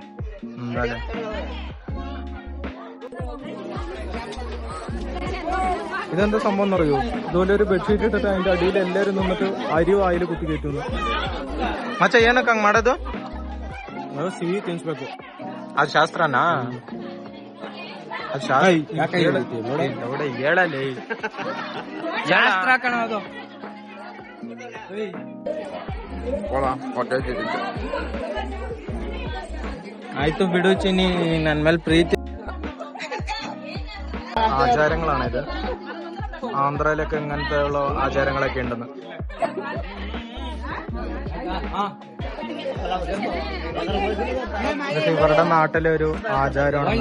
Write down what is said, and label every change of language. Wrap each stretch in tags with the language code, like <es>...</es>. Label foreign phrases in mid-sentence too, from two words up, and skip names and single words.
<ml>എന്തായാലും ഇതെന്താ സംഭവം എന്നറിയോ? ഇതുപോലെ ഒരു ബെഡ്ഷീറ്റ് ഇട്ടിട്ട് അതിന്റെ അടിയിൽ എല്ലാവരും നിന്നിട്ട് അരി വായിൽ കുത്തി കയറ്റുന്നു.</ml> <kn>ಮಚ್ಚ ಏನಕ್ಕ ಹಂಗ್ ಮಾಡೋದು? ಸಿಹಿ ತಿನ್ಸ್ಬೇಕು. ಅದು ಶಾಸ್ತ್ರನಾ? ಅದು ಹೇಳಲಿ ಶಾಸ್ತ್ರ ಕಣೋದು. ആയിട്ട് ಬಿಡು ಚಿನ್ನಿ, ನನ್ನ ಮೇಲೆ ಪ್ರೀತಿ.</kn> <ml>ആചാരങ്ങളാണിത്. ആന്ധ്രയിലൊക്കെ ഇങ്ങനത്തെ ഉള്ള ആചാരങ്ങളൊക്കെ ഉണ്ടെന്ന്. ഇതൊക്കെ ഇവരുടെ നാട്ടിലെ ഒരു ആചാരമാണ്.</ml>